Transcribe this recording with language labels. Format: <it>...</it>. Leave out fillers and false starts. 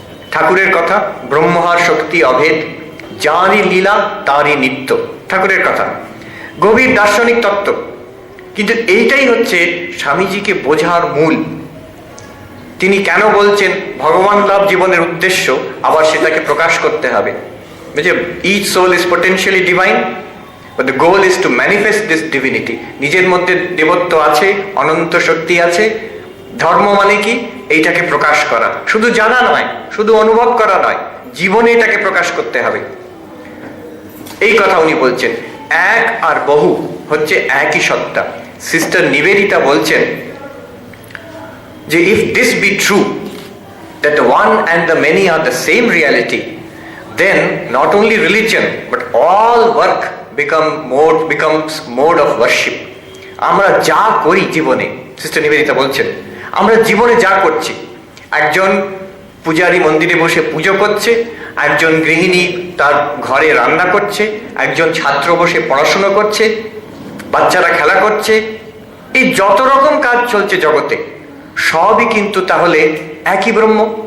<bn>ঠাকুরের কথা, ব্রহ্মার শক্তি অভেদ, যারই লীলা তারই নিত্য, ঠাকুরের কথা, গভীর দার্শনিক তত্ত্ব। কিন্তু এইটাই হচ্ছে স্বামীজিকে বোঝার মূল। তিনি কেন বলছেন ভগবান লাভ জীবনের উদ্দেশ্য, আবার সেটাকে প্রকাশ করতে হবে।</bn> <en>Each soul is potentially divine, but the goal is to manifest this divinity.</en> <bn>নিজের মধ্যে দেবত্ব আছে, অনন্ত শক্তি আছে। ধর্ম মানে কি? এইটাকে প্রকাশ করা, শুধু জানা নয়, শুধু অনুভব করা নয়, জীবনে এটাকে প্রকাশ করতে হবে। এই কথা উনি বলছেন। এক আর বহু হচ্ছে একই সত্তা। সিস্টার নিবেদিতা বলছেন যে</bn> <en>if this be true, that the one and the many are the same reality, then not only religion but all work becomes mode of worship.</en> <bn>আমরা যা করি জীবনে, সিস্টার নিবেদিতা বলছেন, আমরা জীবনে যা করছি, একজন পূজারী মন্দিরে বসে পুজো করছে, একজন গৃহিণী তার ঘরে রান্না করছে, একজন ছাত্র বসে পড়াশোনা করছে, বাচ্চারা খেলা করছে, এই যত রকম কাজ চলছে জগতে সবই কিন্তু তাহলে একই ব্রহ্ম।</bn>